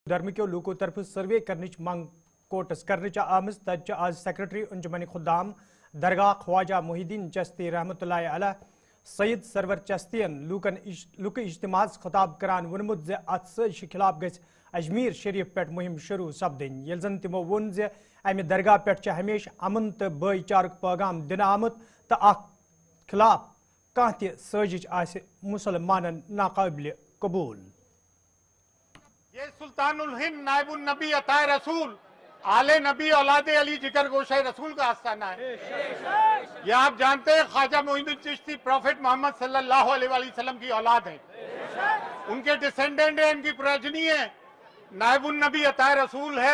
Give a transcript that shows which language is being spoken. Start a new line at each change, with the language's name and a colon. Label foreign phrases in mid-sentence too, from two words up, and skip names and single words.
Kashmiri: धर्मिको लूको तरफ सर्वे करनिच मंग कोटस करनिच आमज तज आज सेक्रेटरी अंजुमन खुदाम दरगाह ख्वाजा मुहिद्दीन चिश्ती
Arabic: رحمة الله عليه
Kashmiri: सैयद सरवर चिश्तियन लुक इज्तिमास खिताब करान वनमुत ज अत साजिश खिलाफ गस अजमीर शरीफ पे मुहिम शुरू सपदन यल जन तिमो वोन ज अमि दरगाह पे हमेश अमन तो भाईचारक पैगाम दिन आमुत तो अख खिलाफ कह त साजिश आसि मुसलमानन नाकाबिल कबूल।
Hindi: ये सुल्तानुल हिंद नायबुन नबी अताए रसूल आले नबी औलादे अली जिगर गोशे रसूल का आस्थाना है। ये आप जानते हैं ख्वाजा मुहिद्दीन चिश्ती प्रॉफिट मोहम्मद
Arabic: صلى الله عليه وسلم
Hindi: की औलाद है, उनके डिसेंडेंट है, उनकी प्रोजनी है, नायबुन नबी अताए रसूल है।